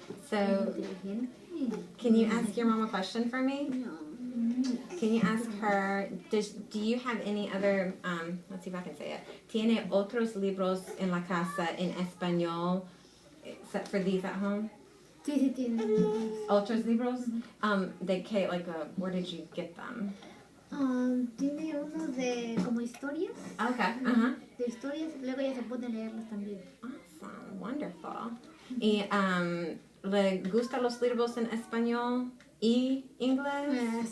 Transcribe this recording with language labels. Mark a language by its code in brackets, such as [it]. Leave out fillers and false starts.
[en] So, can you ask your mom a question for me? No. Can you ask her, do you have any other, let's see if I can say it. [es] ¿Tiene otros libros en la casa en español [en] except for these at home? [es] Sí, tiene. ¿Otros libros? De qué, [en] like, where did you get them? [es] Tiene unos de como historias. [en] Okay, [es] De historias, luego ya se pone a leerlos también. [en] Awesome, wonderful. [es] ¿Y le gustan los libros en español y inglés?